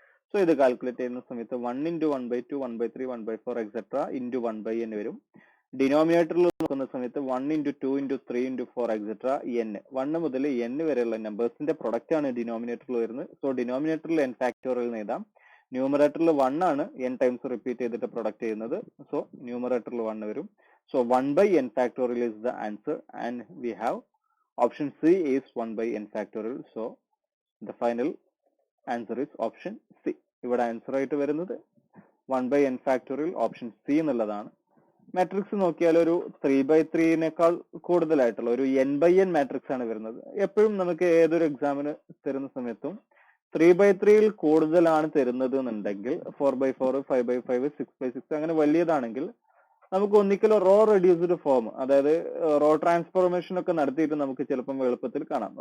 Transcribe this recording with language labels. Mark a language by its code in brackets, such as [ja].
[ml] So ഇത് calculate ചെയ്യുന്ന സമയത്ത് 1 into 1 by 2 1 by 3 1 by 4 etcetera into 1 by n വരും. ഡിനോമിനേറ്ററിൽ നോക്കുന്ന സമയത്ത് 1 into 2 into 3 into 4 etcetera n, 1 മുതൽ n വരെയുള്ള നമ്പേഴ്സിന്റെ പ്രൊഡക്റ്റ് ആണ് ഡിനോമിനേറ്ററിൽ വരുന്നത്. സോ ഡിനോമിനേറ്ററിൽ n ഫാക്ടോറിയൽ എഴുതാം, ന്യൂമറേറ്ററിൽ 1 ആണ് n ടൈംസ് റിപ്പീറ്റ് ചെയ്തിട്ട് പ്രൊഡക്റ്റ് ചെയ്യുന്നത്. സോ ന്യൂമറേറ്ററിൽ 1 വരും. [en] So 1 by n factorial is the answer and we have option C is 1 by n factorial. So the final answer is option C. [ml] ഇവിടെ answer ആയിട്ട് വരുന്നത് 1 by n factorial option C എന്നുള്ളതാണ്. Matrix നോക്കിയാൽ ഒരു 3/3നേക്കാൾ കൂടുതലായിട്ടുള്ള ഒരു n by n മാട്രിക്സ് ആണ് വരുന്നത്. എപ്പോഴും നമുക്ക് ഏതൊരു എക്സാമിന് തരുന്ന സമയത്തും 3/3യിൽ കൂടുതലാണ് തരുന്നത് എന്നുണ്ടെങ്കിൽ 4/4 5/5 6/6 അങ്ങനെ വലിയതാണെങ്കിൽ നമുക്ക് ഒന്നിക്കലും റോ റെഡ്യൂസ്ഡ് ഫോം, അതായത് റോ ട്രാൻസ്ഫോർമേഷൻ ഒക്കെ നടത്തിയിട്ട് നമുക്ക് ചിലപ്പം എളുപ്പത്തിൽ കാണാം.